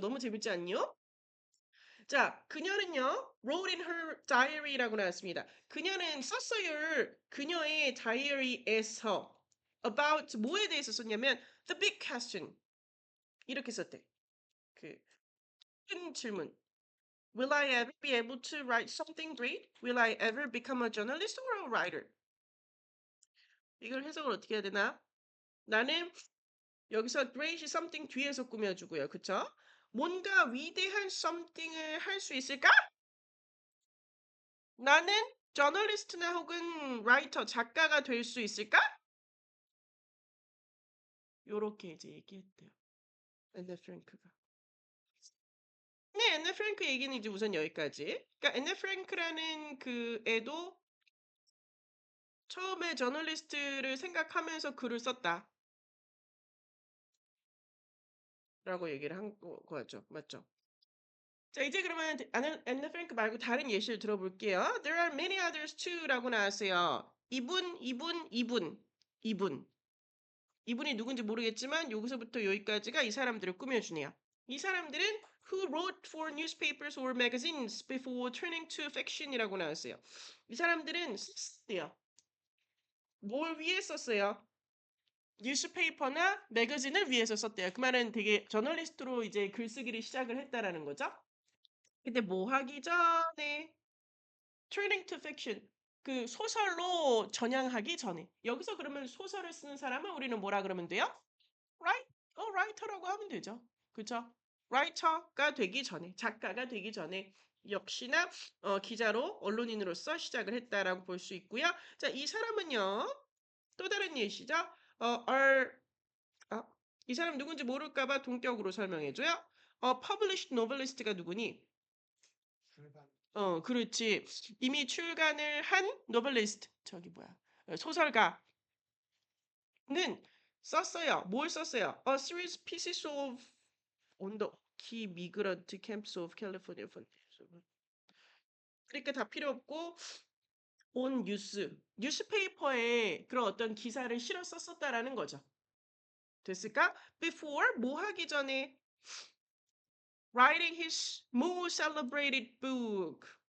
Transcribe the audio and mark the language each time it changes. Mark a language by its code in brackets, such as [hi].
[ko] 너무 재밌지 않요? 자, 그녀는요, wrote in her diary라고 나왔습니다. 그녀는 썼어요. 그녀의 다이어리에서 about 뭐에 대해서 썼냐면 [en] the big question [ko] 이렇게 썼대. 그 큰 질문. [en] Will I ever be able to write something great? Will I ever become a journalist or a writer? [ko] 이걸 해석을 어떻게 해야 되나? 나는 여기서 great이 something 뒤에서 꾸며주고요. 그쵸? 뭔가 위대한 something을 할 수 있을까? 나는 저널리스트나 혹은 라이터, 작가가 될 수 있을까? 요렇게 이제 얘기했대요. 앤네 프랭크가. 네, 앤네 프랭크 얘기는 이제 우선 여기까지. 그러니까 앤네 프랭크라는 그 애도 처음에 저널리스트를 생각하면서 글을 썼다. 라고 얘기를 한 거죠. 맞죠? 자, 이제 그러면 앤네 프랭크 말고 다른 예시를 들어볼게요. [en] There are many others too [ko] 라고 나왔어요. 이분. 이분이 누군지 모르겠지만 여기서부터 여기까지가 이 사람들을 꾸며주네요. 이 사람들은 [en] who wrote for newspapers or magazines before turning to fiction이라고 나왔어요. [ko] 이 사람들은 썼대요. 뭘 위해 썼어요? 뉴스페이퍼나 매거진을 위해서 썼대요. 그 말은 되게 저널리스트로 이제 글쓰기를 시작을 했다라는 거죠. 근데 뭐 하기 전에 [en] turning to fiction [ko] 그 소설로 전향하기 전에 여기서 그러면 소설을 쓰는 사람은 우리는 뭐라 그러면 돼요? write, writer라고 하면 되죠. 그쵸? writer가 되기 전에, 작가가 되기 전에 역시나 기자로 언론인으로서 시작을 했다라고 볼 수 있고요. 자, 이 사람은요. 또 다른 예시죠. are 아, 이 사람 누군지 모를까 봐 동격으로 설명해 줘요. [en] published novelist가 [ko] 누구니? 출간 그렇지. 이미 출간을 한 novelist. 저기 뭐야? 소설가는 썼어요. 뭘 썼어요? [en] A series pieces of on the key migrant camps of California. [ko] 그러니까 다 필요 없고 on 뉴스페이퍼에 그런 어떤 기사를 실어 썼었다라는 거죠. 됐을까? [en] Before [ko] 뭐 하기 전에 [en] writing his most celebrated book.